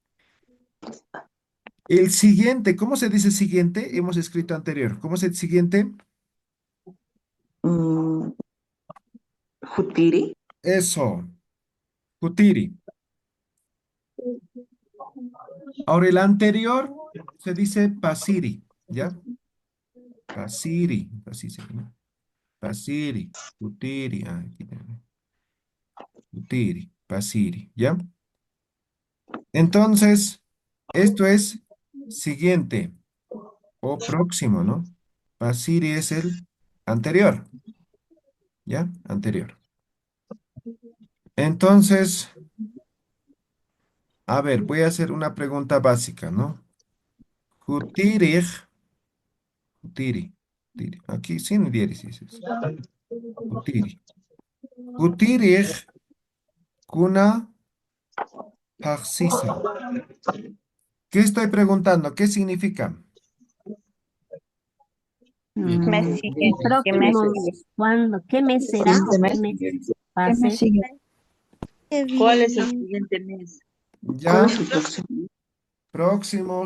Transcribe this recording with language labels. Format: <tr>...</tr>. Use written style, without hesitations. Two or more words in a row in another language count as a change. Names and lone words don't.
<es>El siguiente, ¿cómo se dice siguiente? Hemos escrito anterior. ¿Cómo se dice siguiente? Mm, Jutiri. Eso, futiri. Ahora el anterior se dice pasiri, ¿ya? Pasiri, así se llama.</es> <ay>Pasiri, futiri,</ay> <es>aquí tenemos.</es> <ay>Futiri, pasiri,</ay> <es>¿ya? Entonces, esto es siguiente o próximo, ¿no? Pasiri es el anterior, ¿ya? Anterior. Entonces, a ver, voy a hacer una pregunta básica, ¿no?</es> <ay>Jutirij, jutiri, jutiri.</ay> <es>Aquí sin diéresis. Jutiri.</es> <ay>Jutirij, kuna paxisa.</ay> <es>¿Qué estoy preguntando? ¿Qué significa? Me sigue, ¿qué me sigue? Próximos, ¿cuándo? ¿Qué mes será o qué mes va a ser? Qué ¿Cuál es el bien. siguiente mes? Ya, próximo,</es>